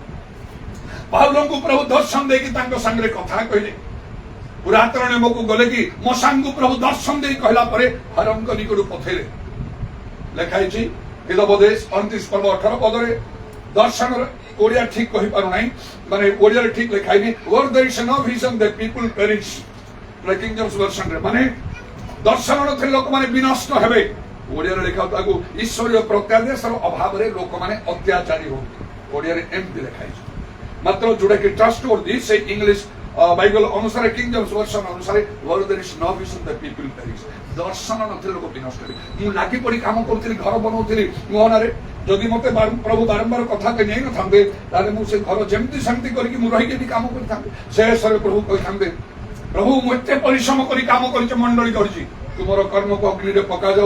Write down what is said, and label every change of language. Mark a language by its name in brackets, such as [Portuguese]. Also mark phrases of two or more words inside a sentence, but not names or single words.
[Odia] ପାଉଲଙ୍କୁ ପ୍ରଭୁ ଦର୍ଶନ ଦେଇକି ତାଙ୍କ ସାଙ୍ଗରେ କଥା କହିଲେ। ପୁରାତନ ନିୟମକୁ ଗଲେ କି ମଶାଙ୍କୁ ପ୍ରଭୁ ଦର୍ଶନ ଦେଇ କହିଲା ପରେ ହରଙ୍କ ନିକଟକୁ ପଠେଇଲେ। ଲେଖା ହେଇଛି ହିତୋପଦେଶ 29 ପର୍ବ 18 ପଦରେ ଦର୍ଶନର ଓଡିଆ ଠିକ କହିପାରୁନାହିଁ, ମାନେ ଓଡିଆରେ ଠିକ ଲେଖା ହେଇନି। [English] where there is no vision the people perish, [Odia] କିଙ୍ଗ ଜେମ୍ସ ଭର୍ସନରେ ମାନେ ଦର୍ଶନ ନଥିଲେ ଲୋକମାନେ ବିନଷ୍ଟ ହେବେ। ଓଡିଆରେ ଲେଖା ତାକୁ ଈଶ୍ୱରୀୟ ପ୍ରତ୍ୟାଦେଶର ଅଭାବରେ ଲୋକମାନେ ଅତ୍ୟାଚାରୀ ହୁଅନ୍ତି। ଓଡିଆରେ ଏମିତି ଲେଖା ହେଇଛି। ମାତ୍ର ଯୋଉଟା କି [English] trustworthy [Odia] ସେଇ [English] English Bible [Odia] ଅନୁସାରେ କିଙ୍ଗ ଜେମ୍ସ ଭର୍ସନ ଅନୁସାରେ [English] where there is no vision the people perish, [Odia] ଦର୍ଶନ ନଥିଲେ ଲୋକ ବିନଷ୍ଟ ହେବେ। ମୁଁ ଲାଗି ପଡି କାମ କରୁଥିଲି, ଘର ବନଉଥିଲି ମୋହନାରେ। ଯଦି ମତେ ପ୍ରଭୁ ବାରମ୍ବାର କଥା ନେଇନଥାନ୍ତେ ତାହେଲେ ମୁଁ ସେ ଘର ଯେମିତି ସେମିତି କରିକି ମୁଁ ରହିକି ବି କାମ କରିଥାନ୍ତି। ଶେଷରେ ପ୍ରଭୁ କହିଥାନ୍ତେ ପ୍ରଭୁ ମୁଁ ଏତେ ପରିଶ୍ରମ କରି କାମ କରିଛି, ମଣ୍ଡଳୀ କରିଛି, ତୁମର କର୍ମକୁ ଅଗ୍ନିରେ ପକାଯାଉ।